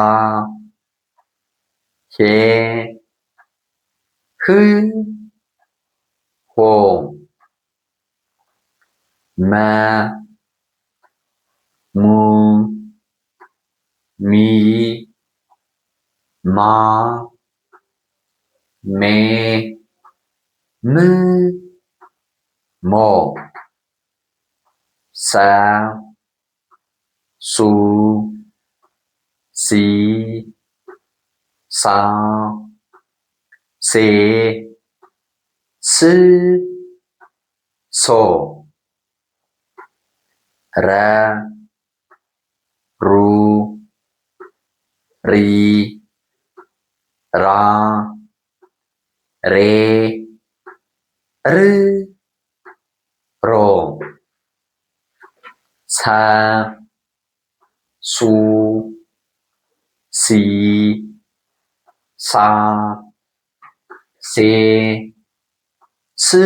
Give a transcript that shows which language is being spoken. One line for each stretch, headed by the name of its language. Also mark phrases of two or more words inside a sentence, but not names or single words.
Amharic: ሄ ህ ሆ መ ሙ ሚ ማ ሜ ም ሞ ሰ ሱ ሲ ሳ ሴ ስ ሶ ረ ሩ ሪ ራ ሬ ር ሮ ሰ ሱ ሲ ሳ ሴ ስ